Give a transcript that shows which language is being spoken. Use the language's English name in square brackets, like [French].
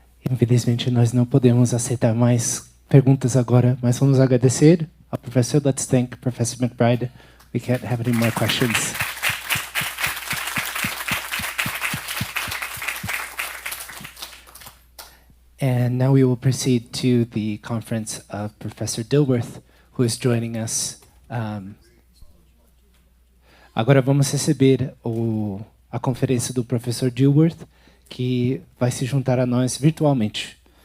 [Portuguese] Infelizmente, nós não podemos aceitar mais perguntas agora, mas vamos agradecer ao professor. [English] Let's thank Professor McBride. We can't have any more questions. And now we will proceed to the conference of Professor Dilworth, who is joining us. [Portuguese] Agora vamos receber a conferência do professor Dilworth, que vai se juntar a nós virtualmente.